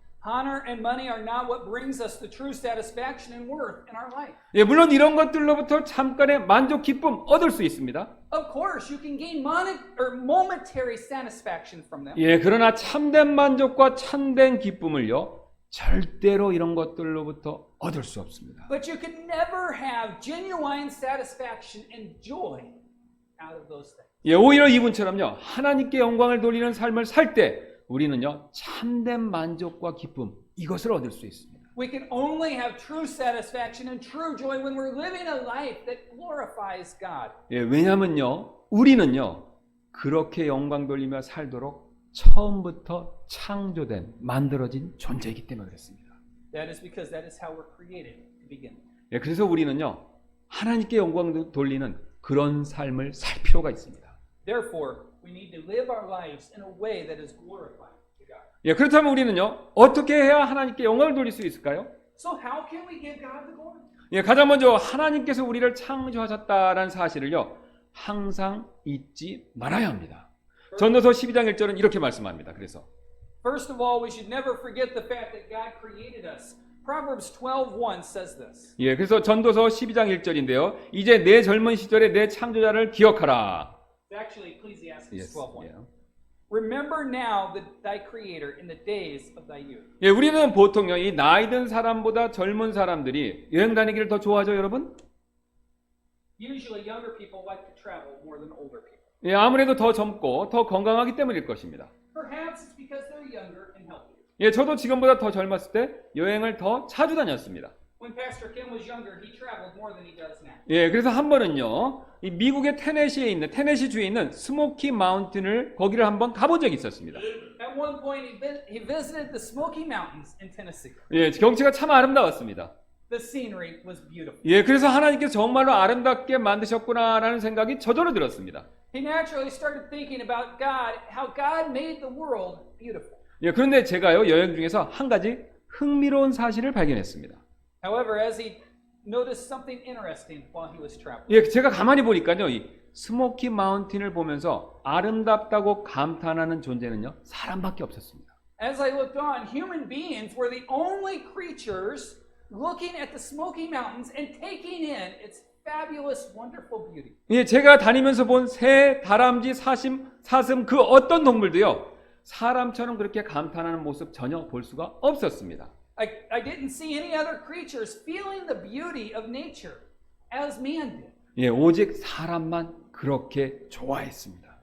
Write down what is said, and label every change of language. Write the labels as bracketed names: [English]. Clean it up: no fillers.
[English] Honor and money are not what brings us the true satisfaction and worth in our life. [Korean] 예, 물론 이런 것들로부터 잠깐의 만족, 기쁨 얻을 수 있습니다. [English] Of course, you can gain momentary satisfaction from them. [Korean] 예, 그러나 참된 만족과 참된 기쁨을요, 절대로 이런 것들로부터 얻을 수 없습니다. [English] But you can never have genuine satisfaction and joy out of those things. [Korean] 예, 오히려 이분처럼요, 하나님께 영광을 돌리는 삶을 살 때 우리는요, 참된 만족과 기쁨 이것을 얻을 수 있습니다. [English] We can only have true satisfaction and true joy when we're living a life that glorifies God. [Korean] 예, 왜냐면요, 우리는요, 그렇게 영광 돌리며 살도록 처음부터 창조된, 만들어진 존재이기 때문에 그렇습니다. [English] That is because that is how we're created to begin. [Korean] 예, 그래서 우리는요, 하나님께 영광 돌리는 그런 삶을 살 필요가 있습니다. [English] Therefore, we need to live our lives in a way that is glorifying to God. [Korean] 예, 그렇다면 우리는요, 어떻게 해야 하나님께 영광을 돌릴 수 있을까요? [English] So how can we give God the glory? [Korean] 예, 가장 먼저 하나님께서 우리를 창조하셨다라는 사실을요, 항상 잊지 말아야 합니다. 전도서 12장 1절은 이렇게 말씀합니다. 그래서 [English] First of all, we should never forget the fact that God created us. Proverbs 12:1 says this. [Korean] 예, 그래서 전도서 12장 1절인데요. 이제 내 젊은 시절에 내 창조자를 기억하라. [English] It's actually Ecclesiastes Yes, 12:1. yeah. Remember now thy creator in the days of thy youth. [Korean] 예, 우리는 보통요, 이 나이 든 사람보다 젊은 사람들이 여행 다니기를 더 좋아하죠, 여러분? [English] Usually younger people like to travel more than older people. [Korean] 예, 아무래도 더 젊고 더 건강하기 때문일 것입니다. [English] Perhaps it's because they're younger and healthier. [Korean] 예, 저도 지금보다 더 젊었을 때 여행을 더 자주 다녔습니다. [English] When Pastor Kim was younger, he traveled more than he does now. [Korean] 예, 그래서 한 번은요, 이 미국의 테네시 주에 있는 스모키 마운틴을 거기를 한번 가본 적이 있었습니다. [English] At one point, he visited the Smoky Mountains in Tennessee. [Korean] 예, 경치가 참 아름다웠습니다. [English] The scenery was beautiful. [Korean] 예, 그래서 하나님께서 정말로 아름답게 만드셨구나라는 생각이 저절로 들었습니다. [English] He naturally started thinking about God, how God made the world beautiful. [Korean] 예, 그런데 제가요, 여행 중에서 한 가지 흥미로운 사실을 발견했습니다. [English] However, as he noticed something interesting while he was traveling. [Korean] 예, 제가 가만히 보니까요, 이 스모키 마운틴을 보면서 아름답다고 감탄하는 존재는요, 사람밖에 없었습니다. [English] As I looked on, human beings were the only creatures looking at the Smoky Mountains and taking in its fabulous, wonderful beauty. [Korean] 예, 제가 다니면서 본 새, 다람쥐, 사슴 그 어떤 동물도요, 사람처럼 그렇게 감탄하는 모습 전혀 볼 수가 없었습니다. [English] I didn't see any other creatures feeling the beauty of nature as man did. [Korean] 예, 오직 사람만 그렇게 좋아했습니다.